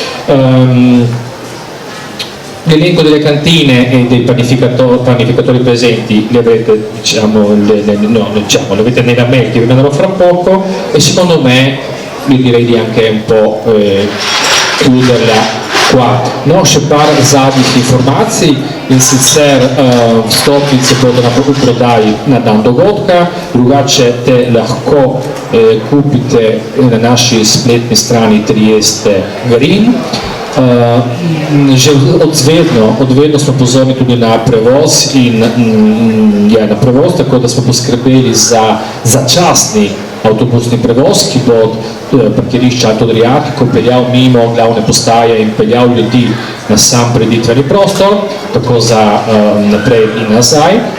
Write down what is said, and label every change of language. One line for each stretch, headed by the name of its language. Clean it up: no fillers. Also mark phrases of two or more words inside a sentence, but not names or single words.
Italian: L'elenco delle cantine e dei panificatori presenti li avete, li avete nella mail che vi manderò fra poco, e secondo me io direi di anche un po' chiuderla qua.
Slovenian: Naše par zadnjih informacij, in sicer vstopnice bodo na prodaji na dan dogodka, drugače te lahko kupite na naši spletni strani Trieste Green. Že od vedno smo pozorni tudi na prevoz na prevoz, tako da smo poskrbeli za začasni avtobusni prevoz, ki bo od parkirišča Alto Adriatico peljal mimo glavne postaje in peljal ljudi na sam preditveni prostor, tako za naprej in nazaj.